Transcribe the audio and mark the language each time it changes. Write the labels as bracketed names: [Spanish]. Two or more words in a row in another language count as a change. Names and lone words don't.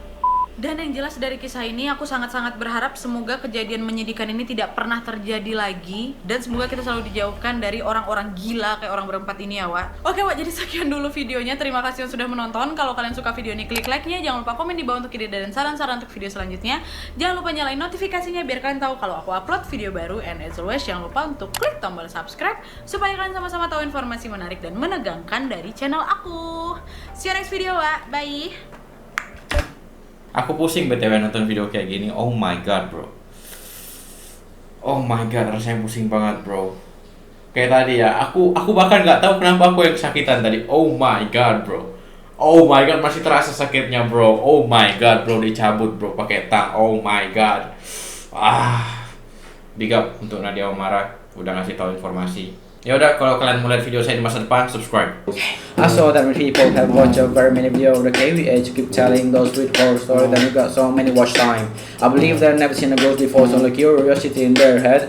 [Indonesian] Dan yang jelas dari kisah ini, aku sangat-sangat berharap semoga kejadian menyedihkan ini tidak pernah terjadi lagi. Dan semoga kita selalu dijauhkan dari orang-orang gila kayak orang berempat ini ya, Wak. Oke, Wak, jadi sekian dulu videonya. Terima kasih yang sudah menonton. Kalau kalian suka video ini, klik like-nya. Jangan lupa komen di bawah untuk ide dan saran-saran untuk video selanjutnya. Jangan lupa nyalain notifikasinya biar kalian tahu kalau aku upload video baru. [English] And as always, [Indonesian] jangan lupa untuk klik tombol subscribe supaya kalian sama-sama tahu informasi menarik dan menegangkan dari channel aku. [English] See you next video, Wak. Bye! [Indonesian] Aku pusing BTW nonton video kayak gini. [English] Oh my god, bro. Oh my god, [Indonesian] rasanya pusing banget, bro. Kayak tadi ya, aku bahkan nggak tahu kenapa aku yang kesakitan tadi. [English] Oh my god, bro. Oh my god, [Indonesian] masih terasa sakitnya, bro. [English] Oh my god, [Indonesian] bro, dicabut, bro, pakai tang. [English] Oh my god. Big up [Indonesian] untuk Nadia Omara udah ngasih tahu informasi. Ya udah, kalau kalian mau lihat video saya di masa depan, subscribe. [English] I saw that people have watched very many videos of the KVH keep telling those sweet horror stories, and you got so many watch time. I believe they've never seen a ghost before, so the curiosity in their head